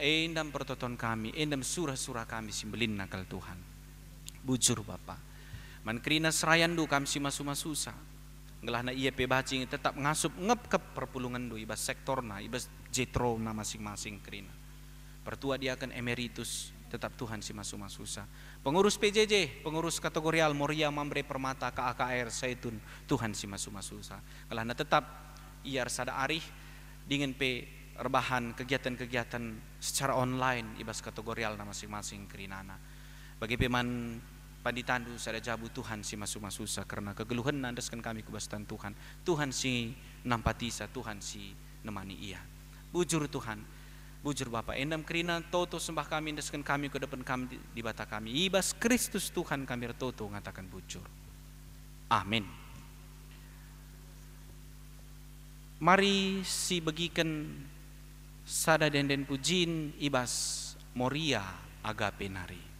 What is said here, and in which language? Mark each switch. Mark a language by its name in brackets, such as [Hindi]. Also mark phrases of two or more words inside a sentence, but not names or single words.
[Batak Karo] Endam pertoton kami, endam surah-surah kami simbelin nakal Tuhan. Bujur Bapa. Man kerina serayandu kami si masu-masusa. Ngelah na ia pebacing tetap ngasup ngep ke perpulungan du ibas sektorna, ibas jetro na masing-masing kerina. Pertua dia akan emeritus, tetap Tuhan si masu-masusa. Pengurus PJJ, pengurus kategorial Moria Mambre Permata KAKR Saitun, Tuhan si masu-masusa. Ngelah na tetap iar sada arih dingin pe rebahan [Indonesian] kegiatan-kegiatan secara online [Batak Karo] ibas kategorial na masing-masing kerinana. Bagi peman panditandu sada jabu Tuhan si masu-masusa karena kegeluhan nandaskan kami kubastan Tuhan. Tuhan si nampatisa, Tuhan si nemani ia. Bujur Tuhan, bujur Bapa. Endam kerina toto sembah kami nandaskan kami [Indonesian] ke depan [Batak Karo] kami di bata kami. Ibas Kristus Tuhan kami toto ngatakan bujur. Amin. Mari si bagikan sada denden pujin ibas Moria Agape nari.